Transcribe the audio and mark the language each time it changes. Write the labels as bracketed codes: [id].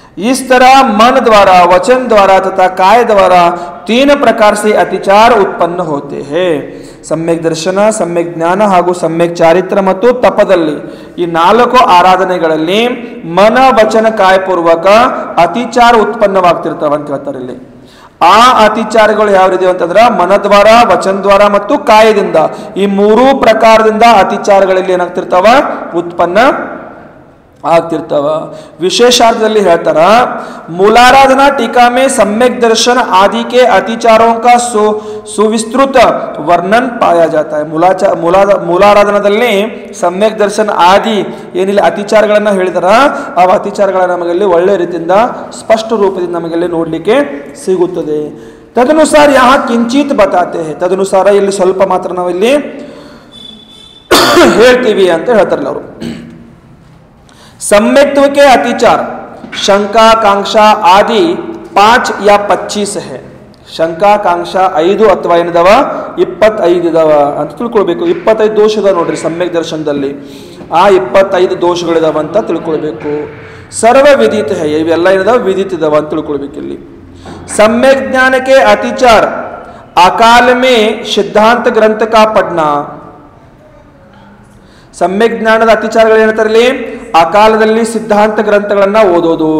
[hi] इस तरह मन द्वारा, वचन द्वारा तथा काय द्वारा तीन प्रकार से अतिचार उत्पन्न होते हैं. [kn] ಸಮ್ಯಕ್ ದರ್ಶನ, ಸಮ್ಯಕ್ ಜ್ಞಾನ ಹಾಗೂ ಸಮ್ಯಕ್ ಚಾರಿತ್ರ ಮತ್ತು ತಪದಲ್ಲಿ ಈ 4 ಆರಾಧನೆಗಳಲ್ಲಿ ಮನ ವಚನ ಕಾಯಪೂರ್ವಕ ಅತಿಚಾರ ಉತ್ಪನ್ನವಾಗ್ತಿರ್ತಾವ ಅಂತ ಹೇಳ್ತಾರೆ. ಇಲ್ಲಿ ಆ ಅತಿಚಾರಗಳು ಯಾವ ರೀತಿ ಅಂತಂದ್ರೆ ಮನದ್ವಾರ, ವಚನ ದ್ವಾರ ಮತ್ತು ಕಾಯದಿಂದ, ಈ 3 ಪ್ರಕಾರದಿಂದ ಅತಿಚಾರಗಳಲ್ಲಿ ಏನಾಗ್ತಿರ್ತಾವ? ಉತ್ಪನ್ನ ಆಗ್ತಿರ್ತಾವ. [hi] विशेषार्थದಲ್ಲಿ [kn] ಹೇಳ್ತಾರ, [hi] मूलाराधना टीका में सम्यक दर्शन आदि के अतिचारों का सुविस्तृत वर्णन पाया जाता है. [kn] ಮೂಲಾರಾಧನದಲ್ಲಿ ಸಮ್ಯಕ್ ದರ್ಶನ ಆದಿ ಏನಿಲ್ಲ ಅತಿಚಾರಗಳನ್ನ ಹೇಳಿದಾರ, ಆ ಅತಿಚಾರಗಳನ್ನ ನಮಗಲ್ಲಿ ಒಳ್ಳೆ ರೀತಿಯಿಂದ ಸ್ಪಷ್ಟ ರೂಪದಿಂದ ನಮಗಲ್ಲಿ ನೋಡ್ಲಿಕ್ಕೆ ಸಿಗುತ್ತದೆ. [hi] ತದನುಸಾರ ಯಹ ಕಿಂಚಿತ್ ಬತಾತೆ ಹೇ. [kn] ತದನುಸಾರ ಇಲ್ಲಿ ಸ್ವಲ್ಪ ಮಾತ್ರ ನಾವಿಲ್ಲಿ ಹೇಳ್ತೀವಿ ಅಂತ ಹೇಳ್ತಾರಲ್ಲ ಅವರು. [hi] सम्यक्त्व के अतिचार शंका कांक्षा आदि 5 या 25 है. [kn] ಶಂಕಾ ಕಾಂಕ್ಷಾ 5 ಅಥವಾ ಏನಿದಾವ 25 ಇದಾವ ಅಂತ ತಿಳ್ಕೊಳ್ಬೇಕು. 25 ದೋಷ ಇದಾವ ನೋಡ್ರಿ ಸಮ್ಯಕ್ ದರ್ಶನದಲ್ಲಿ. ಆ 25 ದೋಷಗಳಿದಾವ ಅಂತ ತಿಳ್ಕೊಳ್ಬೇಕು. [hi] ಸರ್ವ ವಿದಿತ ಹೈ, [kn] ಇವೆಲ್ಲ ಏನಿದಾವ ವಿದಿತ ಇದಾವ ಅಂತ ತಿಳ್ಕೊಳ್ಬೇಕು. ಇಲ್ಲಿ [hi] सम्यक ज्ञान के अतिचार अकाल में सिद्धांत ग्रंथ का पढ़ना. [kn] ಸಮ್ಯಕ್ ಜ್ಞಾನದ ಅತಿಚಾರಗಳು ಏನಂತಾರೆ ಇಲ್ಲಿ? ಅಕಾಲದಲ್ಲಿ ಸಿದ್ಧಾಂತ ಗ್ರಂಥಗಳನ್ನ ಓದೋದು.